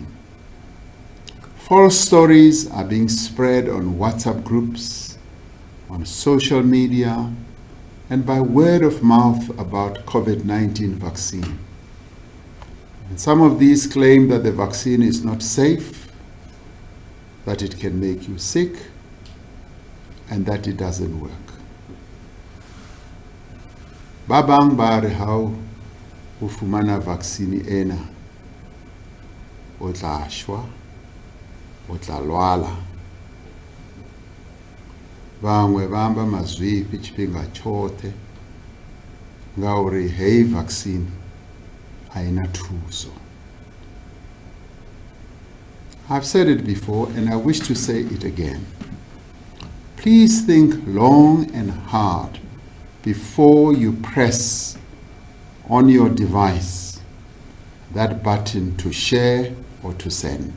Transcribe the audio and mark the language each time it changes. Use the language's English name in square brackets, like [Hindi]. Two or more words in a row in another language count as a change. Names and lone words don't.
[English] False stories are being spread on WhatsApp groups, on social media, and by word of mouth about COVID-19 vaccine. And some of these claim that the vaccine is not safe, that it can make you sick, and that it doesn't work. [Southern Sotho] Babang ba re hao o fumana vaccine ena, o tla shwa, o tla lwala. [Venda] Bangwe bamba mazwipi tshifhinga tshoṱhe ngauri hei vaccine haina thuso. [English] I've said it before and I wish to say it again. Please think long and hard before you press on your device that button to share or to send.